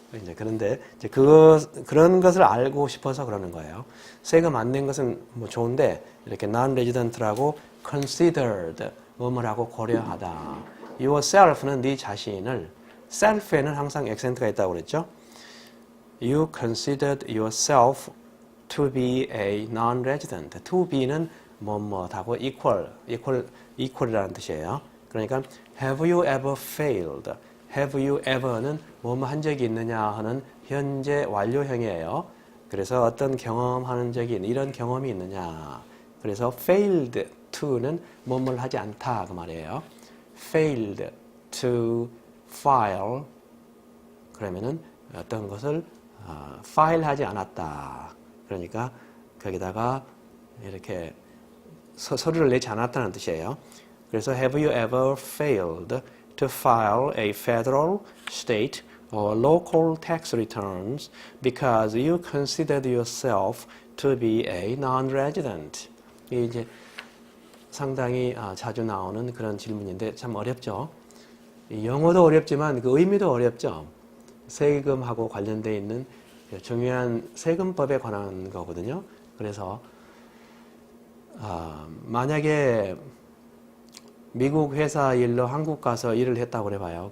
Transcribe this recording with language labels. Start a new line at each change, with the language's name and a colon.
Korean: 이제 그런데 이제 그런 것을 알고 싶어서 그러는 거예요. 세금 안 낸 것은 뭐 좋은데 이렇게 non-resident라고 considered 뭐뭐라고 고려하다. yourself는 네 자신을, self에는 항상 액센트가 있다고 그랬죠.
English: You considered yourself to be a non-resident.
Korean: to be는 뭐뭐하고 equal이라는 뜻이에요.
English: 그러니까 have you ever failed?
Korean: have you ever는 뭐뭐 한 적이 있느냐 하는 현재 완료형이에요. 그래서 어떤 경험하는 적이 이런 경험이 있느냐. 그래서 failed to는 뭐뭐를 하지 않다 그 말이에요. failed to file 그러면은 어떤 것을 파일하지 않았다. 그러니까 거기다가 이렇게 서류를 내지 않았다는 뜻이에요.
English: 그래서 have you ever failed to file a federal, state, or local tax returns because you considered yourself to be a non-resident?
Korean: 이게 이제 상당히 자주 나오는 그런 질문인데 참 어렵죠. 영어도 어렵지만 그 의미도 어렵죠. 세금하고 관련되어 있는 중요한 세금법에 관한 거거든요. 그래서 만약에 미국 회사 일로 한국 가서 일을 했다고 해봐요.